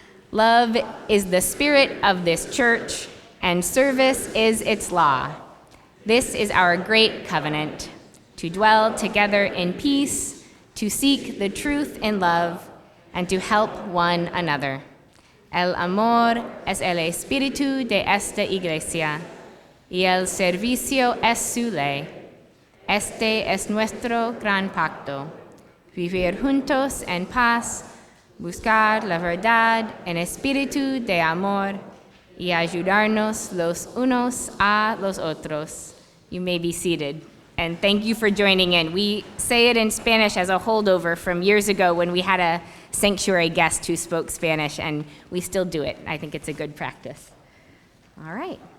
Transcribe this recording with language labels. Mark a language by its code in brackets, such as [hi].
[en] Love is the spirit of this church, and service is its law. This is our great covenant, to dwell together in peace, to seek the truth in love, and to help one another. [es] El amor es el espíritu de esta iglesia, y el servicio es su ley. Este es nuestro gran pacto, vivir juntos en paz, buscar la verdad en espíritu de amor, y ayudarnos los unos a los otros. [en] You may be seated. And thank you for joining in. We say it in Spanish as a holdover from years ago when we had a sanctuary guest who spoke Spanish, and we still do it. I think it's a good practice. All right.